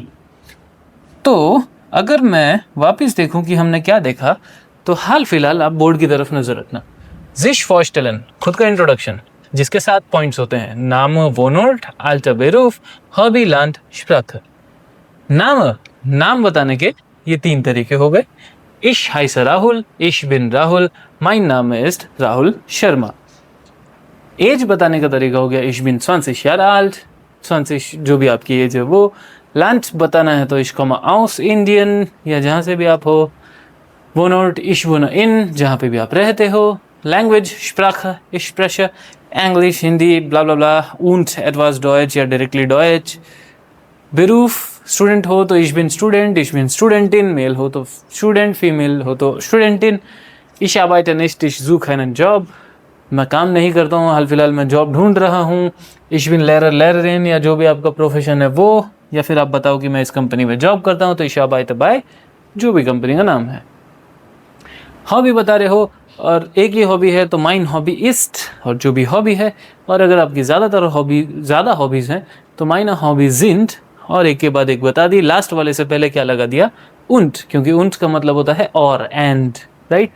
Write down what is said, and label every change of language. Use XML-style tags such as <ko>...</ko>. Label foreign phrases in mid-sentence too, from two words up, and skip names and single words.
<hi>तो अगर मैं वापस देखूं कि हमने क्या देखा, तो हाल फिलहाल आप बोर्ड की तरफ नजर रखना।</hi> <de>Sich vorstellen,</de> <hi>खुद का इंट्रोडक्शन जिसके साथ पॉइंट्स होते हैं।</hi> <de>Name Wohnort, Alter Beruf, Hobby Land, Sprache.</de> <hi>नाम बताने के ये तीन तरीके हो गए।</hi> <de>Ich heiße राहुल, ich bin राहुल, mein Name ist राहुल शर्मा।</de> <hi>एज बताने का तरीका हो गया</hi> <de>ich bin 20 Jahre alt,</de> <hi>20 जो भी आपकी एज है वो। लैंड बताना है तो</hi> <de>ich komme aus Indien,</de> <hi>या जहाँ से भी आप हो।</hi> <de>Wohnort, ich wohne in,</de> <hi>जहाँ पे भी आप रहते हो।</hi> <de>लैंग्वेज Sprache, ich spreche English,</de> <hi>हिंदी, ब्ला ब्ला ब्ला।</hi> <de>und etwas Deutsch या डायरेक्टली Deutsch। बेरूफ, स्टूडेंट हो तो ich bin Studentin,</de> <hi>मेल हो तो स्टूडेंट, फीमेल हो तो स्टूडेंटिन।</hi> <de>ich arbeite nicht, ich suche einen Job,</de> <hi>मैं काम नहीं करता हूँ, हाल फिलहाल मैं जॉब ढूंढ रहा हूँ।</hi> <de>ich bin Lehrerin,</de> <hi>या जो भी आपका प्रोफेशन है वो, या फिर आप बताओ कि मैं इस कंपनी में जॉब करता हूँ तो</hi> <de>ich arbeite by</de> <hi>जो भी कंपनी का नाम है। हॉबी बता रहे हो और एक ही हॉबी है तो</hi> <de>Mein Hobby ist,</de> <hi>और जो भी हॉबी है। और अगर आपकी ज़्यादा हॉबीज़ हैं तो</hi> <de>Mein Hobby sind,</de> <hi>और एक के बाद एक बता दी। लास्ट वाले से पहले क्या लगा दिया? उंट, क्योंकि उंट का मतलब होता है और, एंड, राइट।</hi>